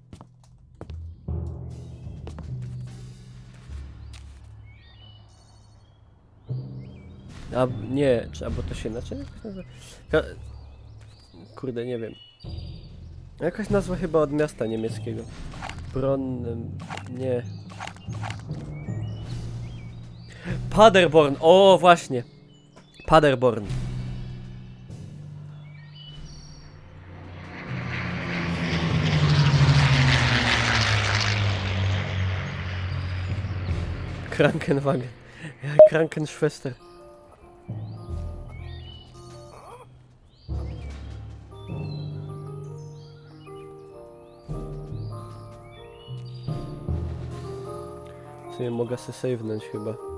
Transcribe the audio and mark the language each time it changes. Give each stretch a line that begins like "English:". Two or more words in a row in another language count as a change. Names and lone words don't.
Polish: A nie, albo to się inaczej jakoś nazywa? Kurde, nie wiem. Jakaś nazwa chyba od miasta niemieckiego. Nie. Paderborn, o właśnie.
German: Paderborn. Krankenwagen. Ja, Krankenschwester.
Polish: W sumie mogę se save'nąć chyba.